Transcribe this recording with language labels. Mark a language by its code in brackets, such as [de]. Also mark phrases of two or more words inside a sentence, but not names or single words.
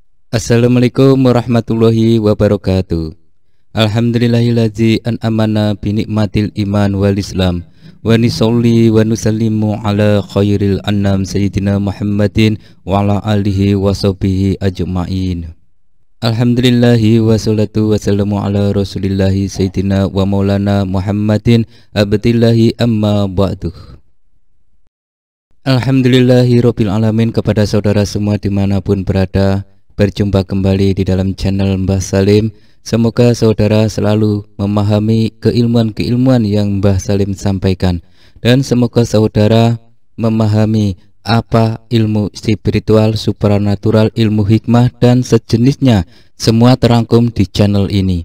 [ar] السلام عليكم ورحمة الله وبركاته. الحمد لله الذي أنعمنا بنعمة الإيمان والإسلام ونصلي ونسلم على خير الأنام سيدنا محمد وعلى آله وصحبه أجمعين. الحمد لله والصلاة والسلام على رسول الله سيدنا ومولانا محمد عبد الله أما بعد. الحمد لله رب العالمين, [id] kepada saudara semua dimanapun berada, berjumpa kembali di dalam channel Mbah Salim. Semoga saudara selalu memahami keilmuan-keilmuan yang Mbah Salim sampaikan, dan semoga saudara memahami apa ilmu spiritual, supranatural, ilmu hikmah dan sejenisnya, semua terangkum di channel ini.